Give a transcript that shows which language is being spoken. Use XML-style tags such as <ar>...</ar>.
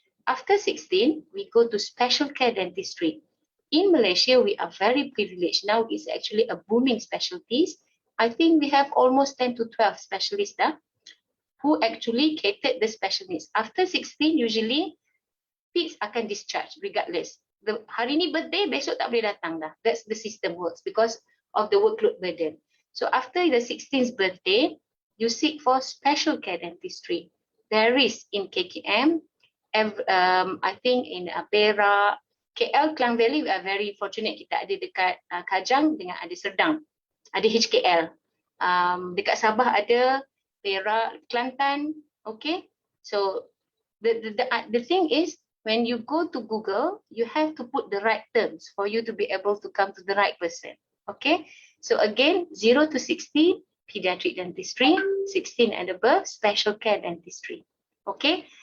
<en>After 16, we go to special care dentistry. In Malaysia, we are very privileged. Now it's actually a booming specialties. I think we have almost 10 to 12 specialists who actually catered the special needs. After 16, usually kids akan discharge regardless.</en> <ms>Hari ni birthday, besok tak boleh datang dah.</ms> <en>That's the system works because of the workload burden. So after the 16th birthday, you seek for special care dentistry. There is in KKM, I think in Perak, KL, Klang Valley, we are very fortunate.</en> <ms>Kita ada dekat Kajang dengan ada Serdang, ada HKL. Dekat Sabah ada, Perak, Kelantan, okay.</ms> <en>So the thing is, when you go to Google, you have to put the right terms for you to be able to come to the right person, okay. So again, 0 to 16, pediatric dentistry, 16 and above, special care dentistry, okay.</en>